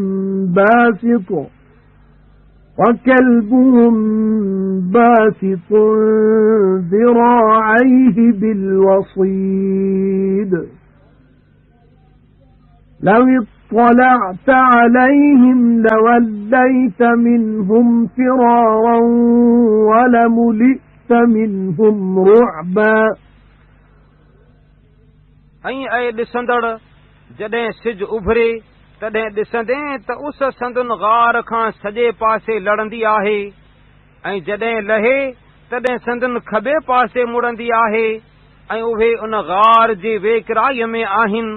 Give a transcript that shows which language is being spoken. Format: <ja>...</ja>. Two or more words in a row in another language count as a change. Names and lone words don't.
<ar>باسط ذراعيه بالوصيد لو اطلعت عليهم لوليت منهم فرارا ولملئت منهم رعبا</ar> <sd>ऐं ॾिसंदड़ जॾहिं सिज उभरे तॾहिं ॾिसंदे त उस संदुन ग़ार खां सॼे पासे लड़ंदी आहे ऐं जॾहिं लहे तॾहिं संदुन खॿे पासे मुड़ंदी आहे ऐं उहे उन ग़ार जी वेकिराईअ में आहिनि।</sd>